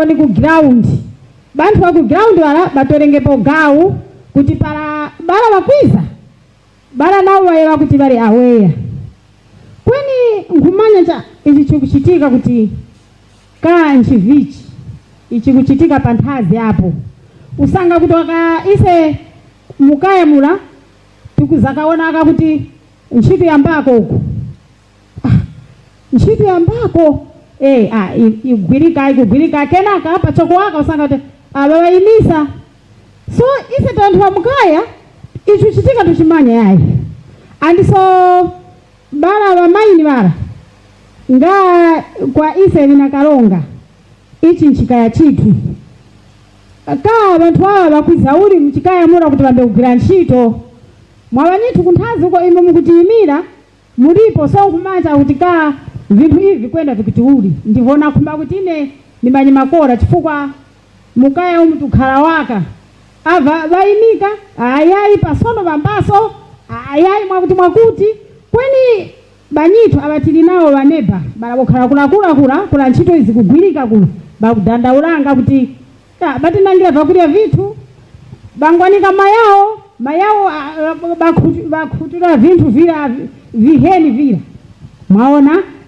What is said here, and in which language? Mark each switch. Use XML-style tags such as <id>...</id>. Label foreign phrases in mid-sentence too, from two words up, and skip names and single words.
<tum>ni ku ground bantu wa ku ground wala batorenge po gawu kuti para bala bakwiza bala nawo wayewa kuti bali aware kweni nkumanya cha ichi chikuchitika kuti ka nchivichi ichi kuchitika panthazi hapo usanga kutoka ise mukaya mula tukuzakaona aka kuti ntchito yambako huko ntchito yambako igwirika kenaka apa choko waka usanga kuti ababayimisa so ise tanthu wa mukaya ichi chitika tuchimanya yayi</tum> <en>and so</en> <tum>bala bamaini bala nga kwa ise nina Kalonga ichi nchikaya chitu ka abantu aba bakwiza uli mchikaya mura kuti bambe kugwira ntchito mwabanyitu kunthazi uko ime mukutiyimira mulipo so kumanja kuti ka vinthu ivi kwenda vikiti uli ndivona kumba kuti ine nimanyi makora chifukwa mukaya umutu khala waka ava bayimika ayayi pasono bambaso ayayi mwakuti kweni banyitu abatili nawo baneba balabokhala kula ntchito izi kugwirika kuno bakudandaulanga kuti batinangira vakulya vitu bangwanika mayawo bakhutura vinthu vira viheni vira mwaona</tum>